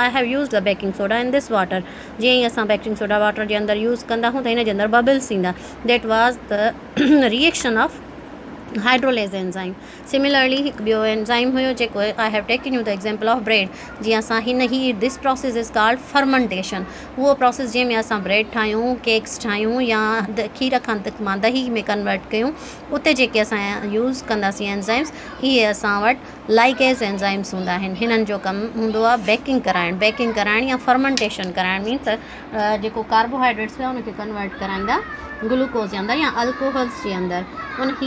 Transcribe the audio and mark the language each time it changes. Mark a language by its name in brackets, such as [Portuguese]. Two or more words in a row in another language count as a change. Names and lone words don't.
[English] I have use the baking soda in this water. [Sindhi] जीअं ई असां [English] baking soda water [Sindhi] जे अंदरि यूज़ कंदा आहियूं त हिन जे अंदरि बबल्स ईंदा। [English] That was the reaction of hydrolase enzyme. सिमिलरली [Sindhi] हिकु ॿियो [English] एंजाइम [Sindhi] हुयो जेको [English] I have taken you the example of bread. [Sindhi] जीअं असां [English] this process is called fermentation. [Sindhi] उहो प्रोसेस जंहिंमें असां ब्रेड ठाहियूं, केक्स ठाहियूं या खीर खां मां दही में कन्वर्ट कयूं, उते जेके असां यूज़ कंदासीं एंजाइम्स, इहे असां वटि [English] likage enzymes [Sindhi] हूंदा आहिनि, हिननि जो कमु हूंदो आहे बेकिंग कराइण या फर्मेंटेशन कराइण, मीन्स जेको कार्बोहाइड्रेट्स हुआ उनखे कन्वर्ट कराईंदा ग्लूकोज जे अंदरि या अल्कोहल्स जे अंदरि।